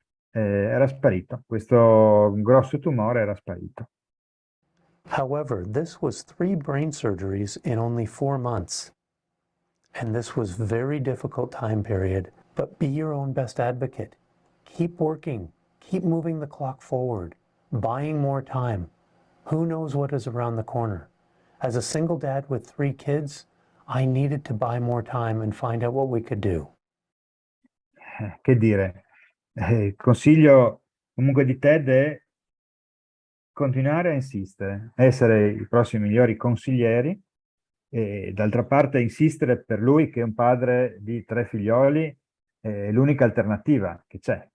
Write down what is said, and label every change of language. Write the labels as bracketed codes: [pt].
[it] Era sparito, questo grosso tumore era sparito. [en] However, this was 3 brain surgeries in only 4 months. And this was a very difficult time period, but be your own best advocate. Keep working, keep moving the clock forward, buying more time. Who knows what is around the corner? As a single dad with 3 kids, I needed to buy more time and find out what we could do. [it] Che dire, il consiglio comunque di Ted è continuare a insistere, essere i prossimi migliori consiglieri e d'altra parte insistere per lui, che è un padre di 3 figlioli, è l'unica alternativa che c'è.